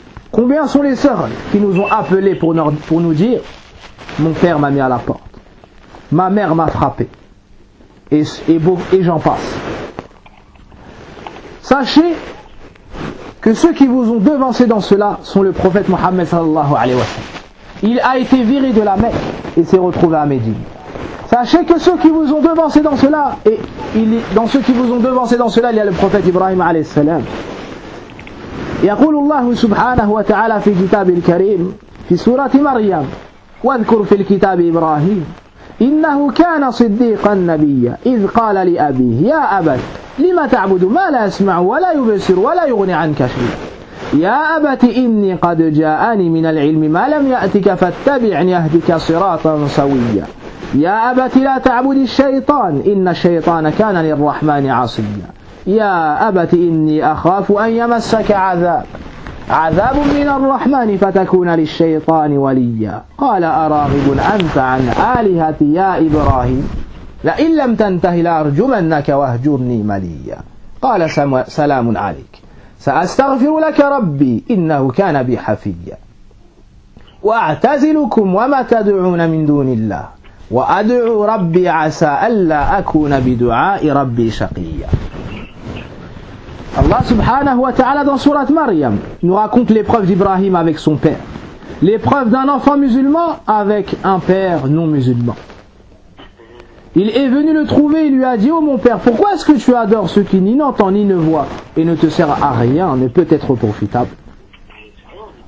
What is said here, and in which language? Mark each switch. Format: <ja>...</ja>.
<fr>Combien sont les sœurs qui nous ont appelées pour nous dire « Mon père m'a mis à la porte, ma mère m'a frappé, et j'en passe. » Sachez que ceux qui vous ont devancé dans cela sont le prophète Mohammed sallallahu alayhi wa sallam. Il a été viré de la Mecque et s'est retrouvé à Médine. Sachez que ceux qui vous ont devancé dans cela, et dans ceux qui vous ont devancé dans cela, il y a le prophète Ibrahim alayhi salam.</fr> <ar>يقول الله سبحانه وتعالى في كتاب الكريم في سورة مريم واذكر في الكتاب إبراهيم إنه كان صديقا نبيا إذ قال لأبيه يا أبت لما تعبد ما لا يسمع ولا يبصر ولا يغني عنك شيئا يا أبت إني قد جاءني من العلم ما لم يأتك فاتبعني أهدك صراطا سويا يا أبت لا تعبد الشيطان إن الشيطان كان للرحمن عصيا يا أبت إني أخاف أن يمسك عذاب من الرحمن فتكون للشيطان وليا قال أراغب أنت عن آلهتي يا إبراهيم لئن لم تنتهي لأرجمنك واهجرني مليا قال سلام عليك سأستغفر لك ربي إنه كان بي حفيا وأعتزلكم وما تدعون من دون الله وأدعو ربي عسى ألا أكون بدعاء ربي شقيا.</ar> <fr>Allah subhanahu wa ta'ala dans surat Maryam nous raconte l'épreuve d'Ibrahim avec son père, l'épreuve d'un enfant musulman avec un père non musulman. Il est venu le trouver et lui a dit: « Oh mon père, pourquoi est-ce que tu adores ce qui ni n'entend ni ne voit et ne te sert à rien, ne peut être profitable ?</fr>